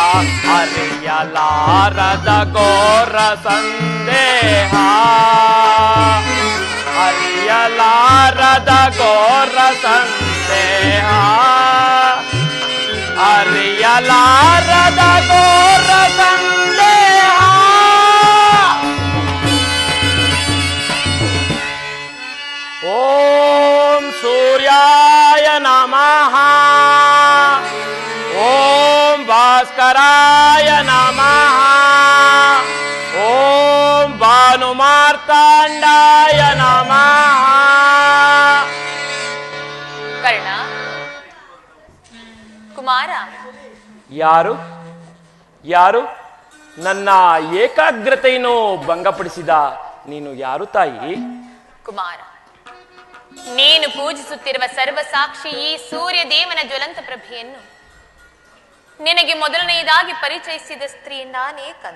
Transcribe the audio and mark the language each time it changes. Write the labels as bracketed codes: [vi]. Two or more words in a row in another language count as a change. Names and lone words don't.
[kn] ಹರಿಯಲಾರದ ಘೋರ ಸಂದೇಹ ಹರಿಯಲಾರದ ಘೋರ ಸಂದೇಹ ಹರಿಯಲಾರದ ಘೋರ ಸಂದೇಹ. [sa] ಓಂ ಸೂರ್ಯಾಯ ನಮಃ, ಓಂ ಭಾಸ್ಕರಾಯ ನಮಃ, ಓಂ ಭಾನುಮಾರ್ತಾಂಡಾಯ ನಮಃ. [kn] ಕರ್ಣ ಕುಮಾರ, ಯಾರು ಯಾರು ನನ್ನ ಏಕಾಗ್ರತೆಯನ್ನು ಭಂಗಪಡಿಸಿದ ನೀನು ಯಾರು ತಾಯಿ? ಕುಮಾರ, ನೀನು ಪೂಜಿಸುತ್ತಿರುವ ಸರ್ವಸಾಕ್ಷಿ ಈ ಸೂರ್ಯ ದೇವನ ಜ್ವಲಂತ ಪ್ರಭೆಯನ್ನು ನಿನಗೆ ಮೊದಲನೆಯದಾಗಿ ಪರಿಚಯಿಸಿದ ಸ್ತ್ರೀ ನಾನೇ ಕಂದ.